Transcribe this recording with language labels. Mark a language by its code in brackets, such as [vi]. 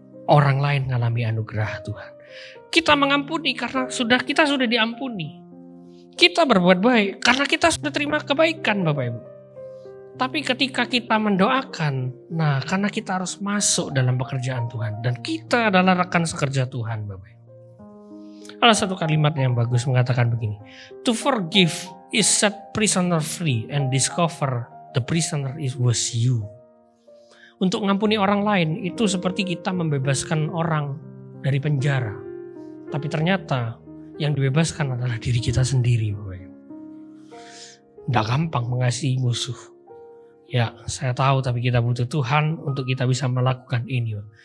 [id] Orang lain mengalami anugerah Tuhan. Kita mengampuni karena kita sudah diampuni. Kita berbuat baik karena kita sudah terima kebaikan Bapak Ibu. Tapi ketika kita mendoakan, karena kita harus masuk dalam pekerjaan Tuhan. Dan kita adalah rekan sekerja Tuhan Bapak Ibu. Ada satu kalimat yang bagus mengatakan begini. [en] To forgive is set prisoner free and discover the prisoner was you. [id] Untuk mengampuni orang lain itu seperti kita membebaskan orang dari penjara. Tapi ternyata yang dibebaskan adalah diri kita sendiri. Tidak gampang mengasihi musuh. Ya, saya tahu, tapi kita butuh Tuhan untuk kita bisa melakukan ini.